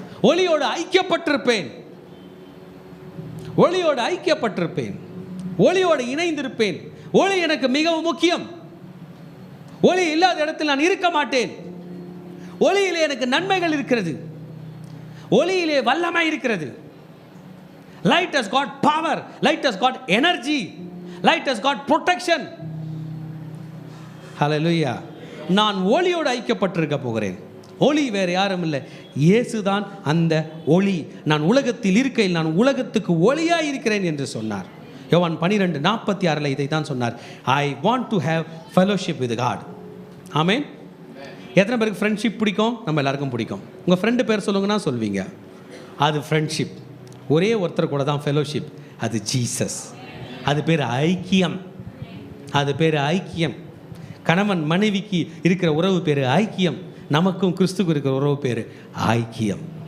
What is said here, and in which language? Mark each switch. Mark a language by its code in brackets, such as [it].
[ta] ஒளியோடு ஐக்கியப்பட்டிருப்பேன், ஒளியோடு ஐக்கியப்பட்டிருப்பேன், ஒளியோடு இணைந்திருப்பேன். ஒளி எனக்கு மிகவும் முக்கியம். ஒளி இல்லாத இடத்தில் நான் இருக்க மாட்டேன். ஒளியிலே எனக்கு நன்மைகள் இருக்கிறது, ஒளியிலே வல்லமை இருக்கிறது. [en] Light has got power, light has got energy, light has got protection. Hallelujah. [ta] நான் ஒளியோடு ஐக்கியப்பட்டிருக்க போகிறேன். ஒளி வேறு யாரும் இல்லை, இயேசுதான் அந்த ஒளி. நான் உலகத்தில் இருக்கையில் நான் உலகத்துக்கு ஒளியாக இருக்கிறேன் என்று சொன்னார். யோவான் 12:46 இதை தான் சொன்னார். [en] I want to have fellowship with God. [ta] ஆமென். எத்தனை பேருக்கு ஃப்ரெண்ட்ஷிப் பிடிக்கும்? நம்ம எல்லாருக்கும் பிடிக்கும். உங்கள் ஃப்ரெண்டு பேர் சொல்லுங்கன்னா சொல்வீங்க, அது ஃப்ரெண்ட்ஷிப். ஒரே ஒருத்தர் கூட தான் ஃபெலோஷிப், அது ஜீசஸ். அது பேர் ஐக்கியம், அது பேர் ஐக்கியம். கணவன் மனைவிக்கு இருக்கிற உறவு பேர் ஐக்கியம். நமக்கும் கிறிஸ்துக்கு இருக்கிற உறவு பேர் ஐக்கியம்.